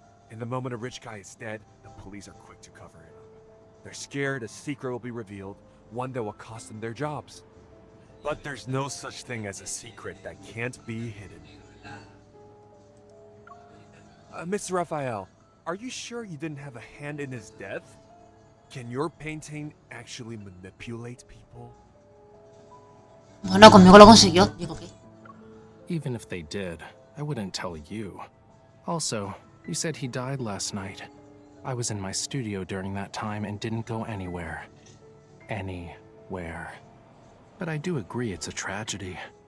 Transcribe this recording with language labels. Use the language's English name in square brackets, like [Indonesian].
[English] In the moment a rich guy is dead, the police are quick to cover it up. They're scared a secret will be revealed, one that will cost them their jobs. But there's no such thing as a secret that can't be hidden. Mr. Raphael, are you sure you didn't have a hand in his death? Can your painting actually manipulate people? [Spanish] Bueno, conmigo lo consiguió, digo que. [English] Even if they did, I wouldn't tell you. Also, you said he died last night. I was in my studio during that time and didn't go anywhere. Anywhere. But I do agree it's a tragedy.